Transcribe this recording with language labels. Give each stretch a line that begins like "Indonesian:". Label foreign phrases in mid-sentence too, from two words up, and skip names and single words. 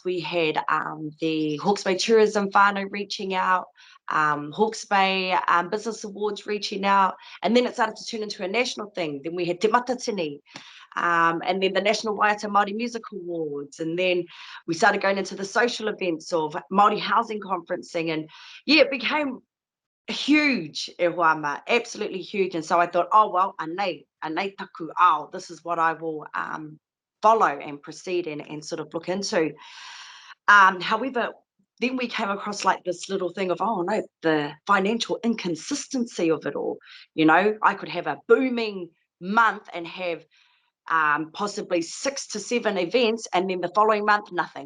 English: We had the Hawke's Bay Tourism whānau reaching out, Hawke's Bay Business Awards reaching out, and then it started to turn into a national thing. Then we had Te Matatini, and then the National Waiata Māori Music Awards, and then we started going into the social events of Māori housing conferencing, and it became huge,
Māori: e wāma,
English: absolutely huge. And so I thought, oh well,
Māori: anei taku ao,
English: this is what I will follow and proceed and sort of look into. However, then we came across like this little thing of, oh no, the financial inconsistency of it all. I could have a booming month and have possibly 6 to 7 events, and then the following month, nothing.